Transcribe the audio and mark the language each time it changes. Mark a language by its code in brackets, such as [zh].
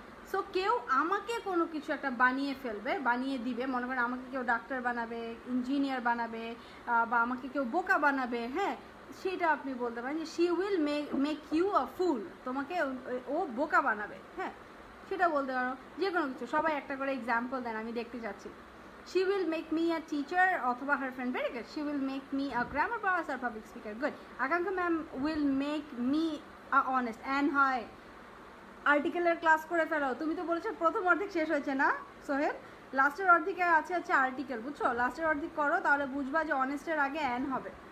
[bn] So কেউ আমাকে কোনো কিছু একটা বানিয়ে ফেলবে, বানিয়ে দিবে, মনে করেন আমাকে কেউ ডাক্তার বানাবে, ইঞ্জিনিয়ার বানাবে, বা আমাকে কেউ বোকা বানাবে, হ্যাঁ, সেটা আপনি বলতে পারেন যে [en] she will make you a fool, [bn] তোমাকে ও বোকা বানাবে, হ্যাঁ সেটা বলতে পারো। যে কোনো কিছু, সবাই একটা করে এক্সাম্পল দেন, আমি দেখতে চাচ্ছি। [en] She will make me a teacher অথবা her friend, very good. She will make me a grammar boss or public speaker, good. Akanksha ma'am will make me a honest, and [bn] হয় আর্টিকেলের ক্লাস করে ফেলো। তুমি তো বলেছো প্রথম অর্ধেক শেষ হয়েছে না সোহেল, লাস্টের অর্ধেকে আছে হচ্ছে আর্টিকেল, বুঝছো? লাস্টের অর্ধেক করো, তাহলে বুঝবা যে অনেস্টের আগে অ্যান হবে।